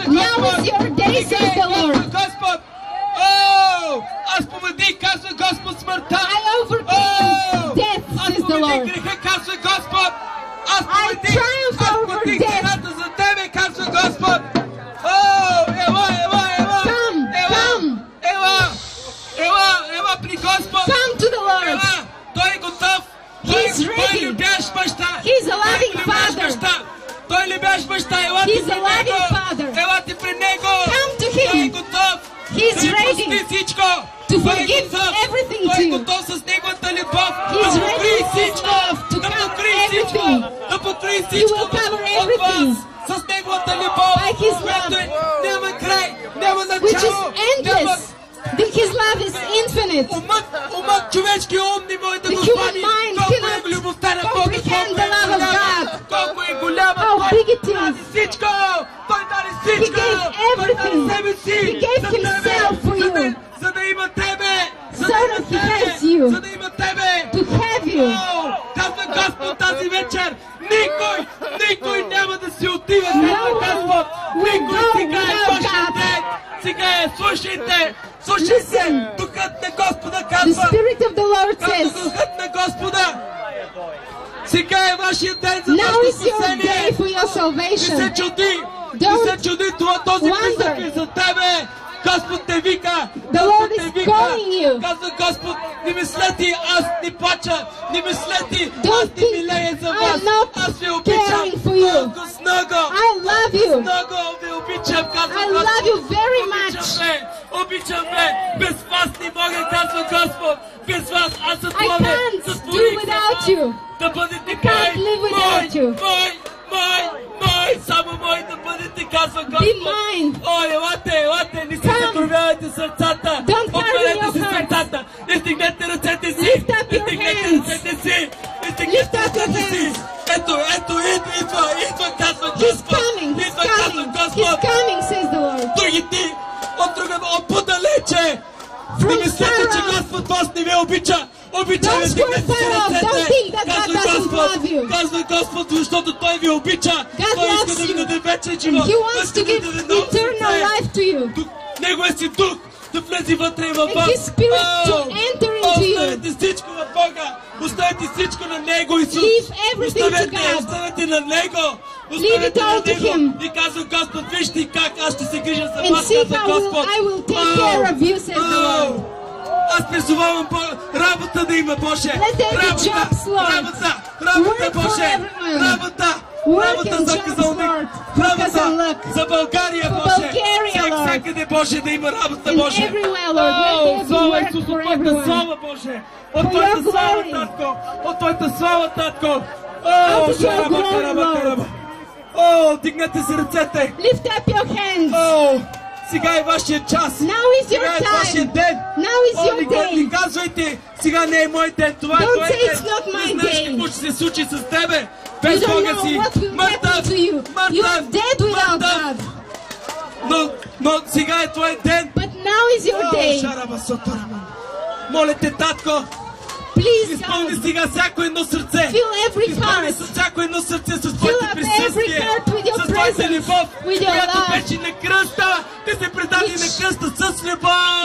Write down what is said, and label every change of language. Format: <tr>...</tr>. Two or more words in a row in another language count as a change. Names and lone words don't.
<en>Now is</en> <bg>Господ.</bg> <en>your day,</en> <bg>Сега</bg> <en>says</en> <bg>е,</bg> <en>the Lord.</en> <bg>казва Господ. О, аз победих, казва Господ, смъртта.</bg> <en>I overcame death,</en> <bg>Аз</bg> <en>says the</en> <bg>победих</bg> <en>Lord.</en> <bg>греха, казва Господ. Аз</bg> <en>I</en> <bg>победих,</bg> <en>triumphed</en> <bg>аз</bg> <en>over</en> <bg>победих</bg> <en>death.</en> <bg>цената за тебе, казва Господ. О, ела, ела, ела.</bg> <en>Come,</en> <bg>Ела,</bg> <en>come.</en> <bg>ела, ела, ела при Господ.</bg> <en>Come to the Lord.</en> <bg>Ела, той е готов.</bg> <en>He's</en> <bg>Той</bg> <en>ready.</en> <bg>любящ баща.</bg> <en>He's a loving</en> <bg>Той любящ</bg> <en>father.</en> <bg>баща. Той любящ баща. Елате</bg> <en>He's</en> <bg>при</bg> <en>a loving</en> <bg>него.</bg> <en>father.</en> <bg>Елате при него.</bg> <en>Come to him.</en> <bg>Той е готов.</bg> <en>He's</en> <bg>да ви</bg> <en>ready</en> <bg>прости всичко.</bg> <en>to</en> <bg>Той е</bg> <en>forgive</en> <bg>готов.</bg> <en>everything</en> <bg>Той</bg> <en>to</en> <bg>е</bg> <en>you.</en> <bg>готов с неговата любов.</bg> <en>He's</en> <bg>да</bg> <en>ready</en> <bg>покри</bg> <en>with his</en> <bg>всичко.</bg> <en>love to</en> <bg>Да</bg> <en>cover</en> <bg>покри всичко.</bg> <en>everything.</en> <bg>Да покри всичко</bg> <en>will cover</en> <bg>от</bg> <en>everything.</en> <bg>вас. С неговата любов.</bg> <en>By his</en> <bg>която</bg> <en>love.</en> <bg>няма край. Няма</bg> <en>Which is</en> <bg>начало.</bg> <en>endless. His love is infinite.</en> <bg>Умът, човешки ум не може да</bg> <en>The</en> <bg>го</bg> <en>human</en> <bg>хвани.</bg> <en>mind</en> <bg>Колко е</bg> <en>cannot</en> <bg>любовта на Бога,</bg> <en>comprehend the love of God.</en> <bg>колко е голяма.</bg> <en>How</en> <bg>Той</bg> <en>big it is.</en> <bg>даде всичко. Той даде всичко.</bg> <en>He gave</en> <bg>Той даде</bg> <en>everything.</en> <bg>себе си.</bg> <en>He gave</en> <bg>за тебе,</bg> <en>himself for</en> <bg>за да-</bg> <en>you.</en> <bg>За да има тебе. За</bg> <en>So</en> <bg>да има</bg> <en>that he</en> <bg>тебе.</bg> <en>has you.</en> <bg>За да има тебе.</bg> <en>To have you.</en> <bg>О, казва Господ тази вечер. Никой няма да си отива.</bg> <en>No</en> <bg>Казва</bg> <en>one</en> <bg>Господ.</bg> <en>will</en> <bg>Никой</bg> <en>go</en> <bg>сега е</bg> <en>without</en> <bg>вашия</bg> <en>God.</en> <bg>ден. Сега е, слушайте. Слушайте.</bg> <en>Listen.</en> <bg>Духът на Господа</bg> <en>The</en> <bg>казва.</bg> <en>Spirit of the Lord</en> <bg>Казва</bg> <en>says,</en> <bg>духът на Господа. Сега е вашия ден за</bg> <en>now</en> <bg>вашето</bg> <en>is your day</en> <bg>спасение.</bg> <en>for your</en> <bg>Не се</bg> <en>salvation.</en> <bg>чуди. Не</bg> <en>Don't</en> <bg>се чуди. Този</bg> <en>wonder.</en> <bg>призък е за тебе. Господ те вика.</bg> <en>The</en> <bg>Господ</bg> <en>Lord</en> <bg>те</bg> <en>is</en> <bg>вика.</bg> <en>calling you.</en> <bg>Казва Господ, не мислете, аз не плача. Не мислете, аз</bg> <en>Don't</en> <bg>не</bg> <en>think</en> <bg>милея за</bg> <en>I'm</en> <bg>вас.</bg> <en>not</en> <bg>Аз ви обичам.</bg> <en>caring for you.</en> <bg>Много с много.</bg> <en>I love you.</en> <bg>Много ви обичам, казва</bg> <en>I</en> <bg>Господ.</bg> <en>love you very</en> <bg>Обичам</bg> <en>much.</en> <bg>ме. Обичам ме. Без вас не мога, казва Господ. Без вас аз</bg> <en>I</en> <bg>сътворих.</bg> <en>can't do</en> <bg>Сътворих</bg> <en>without</en> <bg>се.</bg> <en>you.</en> <bg>Да бъдете</bg> <en>can't live without you.</en> <bg>мой, само мой да бъдете, казва</bg> <en>Be</en> <bg>Господ.</bg> <en>mine.</en> <bg>О, елате, не си</bg> <en>Come.</en> <bg>закровявайте сърцата.</bg> <en>Don't harden</en> <bg>Отворете</bg> <en>your</en> <bg>си</bg> <en>heart.</en> <bg>сърцата. Издигнете ръцете си.</bg> <en>Lift up your</en> <bg>Издигнете</bg> <en>hands.</en> <bg>ръцете си.</bg> <en>Lift</en> <bg>Издигнете</bg> <en>up your</en> <bg>ръцете си.</bg> <en>hands.</en> <bg>Ето, идва, казва</bg> <en>He's</en> <bg>Господ.</bg> <en>coming. He's</en> <bg>Идва, казва</bg> <en>coming.</en> <bg>Господ.</bg> <en>He's coming, says the Lord.</en> <bg>Другите, от подалече. Не</bg> <en>From</en> <bg>мислете, че</bg> <en>far off.</en> <bg>Господ вас не ви обича. Обича</bg> <en>Don't</en> <bg>ви,</bg> <en>swear</en> <bg>дигнете си</bg> <en>far off. Don't</en> <bg>ръцете.</bg> <en>think that God</en> <bg>Казва</bg> <en>doesn't</en> <bg>Господ,</bg> <en>love you.</en> <bg>казва Господ, защото Той ви обича.</bg> <en>God</en> <bg>Той иска</bg> <en>loves</en> <bg>да ви</bg> <en>you.</en> <bg>даде вечен</bg> <en>And</en> <bg>живот.</bg> <en>He</en> <bg>Той</bg> <en>wants</en> <bg>иска</bg> <en>to</en> <bg>да ви</bg> <en>give</en> <bg>даде ново</bg> <en>eternal</en> <bg>сърце.</bg> <en>life to you.</en> <bg>Неговия си дух да влезе вътре и във</bg> <en>And</en> <bg>вас.</bg> <en>His Spirit to enter into you.</en> <bg>Оставете всичко в Бога. Оставете всичко на Него, Исус.</bg> <en>Leave everything to God.</en> <bg>Оставете на Него.</bg> <en>Leave it all to Him.</en> <bg>И казва Господ, вижте как аз ще се грижа за</bg> <en>And</en> <bg>вас,</bg> <en>see</en> <bg>казва</bg> <en>how</en> <bg>Господ.</bg> <en>I will take care of you, says the Lord.</en> <bg>Аз призовавам работа да има, Боже.</bg> <en>Let there be jobs, Lord.</en> <bg>Работа,</bg> <en>Work for</en> <bg>Боже.</bg> <en>everyone.</en> <bg>Работа.</bg> <en>Work</en> <bg>Работа</bg> <en>and</en> <bg>за</bg> <en>jobs,</en> <bg>Казалник.</bg> <en>Lord. For</en> <bg>Работа</bg> <en>Казанлък.</en> <bg>за България,</bg> <en>For</en> <bg>Боже.</bg> <en>Bulgaria,</en> <bg>Боже, да има работа,</bg> <en>And</en> <bg>Боже.</bg> <en>everywhere, Lord, let there be</en> <bg>Слава</bg> <en>work</en> <bg>Исус,</bg> <en>for</en> <bg>от Твоята</bg> <en>everyone.</en> <bg>слава, Боже. От</bg> <en>For</en> <bg>Твоята</bg> <en>your</en> <bg>слава,</bg> <en>glory.</en> <bg>Татко. От Твоята слава, Татко.</bg> <en>Out of your Шараба, glory, караба, Lord.</en> <bg>караба. Дигнете си ръцете.</bg> <en>Lift up your hands.</en> <bg>Сега е вашия час.</bg> <en>Now is</en> <bg>Сега</bg> <en>your</en> <bg>е вашия</bg> <en>time.</en> <bg>ден.</bg> <en>Now is your</en> <bg>Не</bg> <en>day.</en> <bg>казвайте, сега не е мой ден. Това е</bg> <en>Don't</en> <bg>твой</bg> <en>say</en> <bg>ден.</bg> <en>it's not my</en> <bg>Не знаеш</bg> <en>day.</en> <bg>какво ще се случи с тебе.</bg> <en>You</en> <bg>Без</bg> <en>don't</en> <bg>Бога</bg> <en>know</en> <bg>си.</bg> <en>what will happen to you. You are dead without God.</en> <bg>Но сега е твой ден.</bg> <en>But now is your day.</en> <bg>Шараба, сотарама. Моля те, Татко,</bg> <en>Please,</en> <bg>изпълни</bg> <en>God,</en> <bg>сега всяко едно сърце.</bg> <en>fill every</en> <bg>Изпълни</bg> <en>heart.</en> <bg>с всяко едно сърце с</bg> <en>Fill</en> <bg>твоето</bg> <en>up</en> <bg>присъствие,</bg> <en>every heart with your</en> <bg>с твоята</bg> <en>presence,</en> <bg>любов,</bg> <en>with your</en> <bg>която</bg> <en>love.</en> <bg>беше на кръста. Ти се предаде на кръста с любов.</bg>